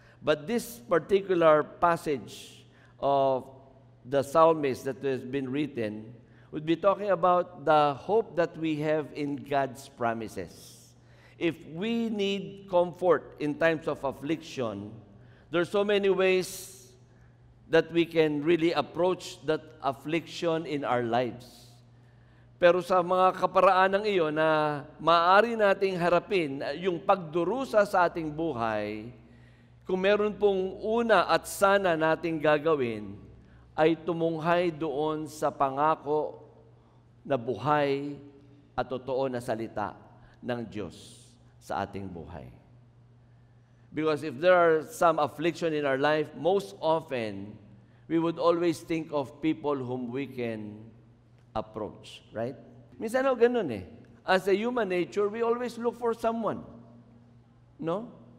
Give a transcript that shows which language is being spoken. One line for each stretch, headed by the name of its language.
English: But this particular passage of the psalmist that has been written would be talking about the hope that we have in God's promises. If we need comfort in times of affliction, there's so many ways that we can really approach that affliction in our lives.
Filipino: Pero sa mga kaparaan ng iyon na maaari nating harapin yung pagdurusa sa ating buhay, kung meron pong una at sana nating gagawin, ay tumunghay doon sa pangako na buhay at totoo na salita ng Diyos sa ating buhay.
English: Because if there are some affliction in our life, most often, we would always think of people whom we can approach, right?
Filipino: Minsan ganun eh.
English: As a human nature, we always look for someone, no?